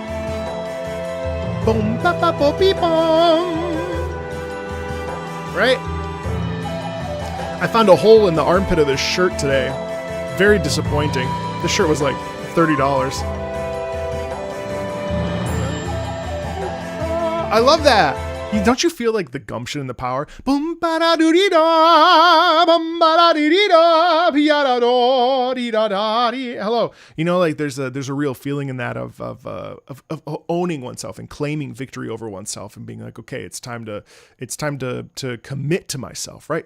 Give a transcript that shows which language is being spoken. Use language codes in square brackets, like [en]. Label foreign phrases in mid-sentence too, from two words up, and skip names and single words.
[en] Boom, ba, ba, bo, beep, boom. Right? I found a hole in the armpit of this shirt today. Very disappointing. This shirt was like $30. I love that. Don't you feel like the gumption and the power? Boom, ba da doo dee da, bum ba da dee dee da, pia da do dee da da dee. Hello, you know, like there's a real feeling in that of owning oneself and claiming victory over oneself and being like, okay, it's time to commit to myself, right?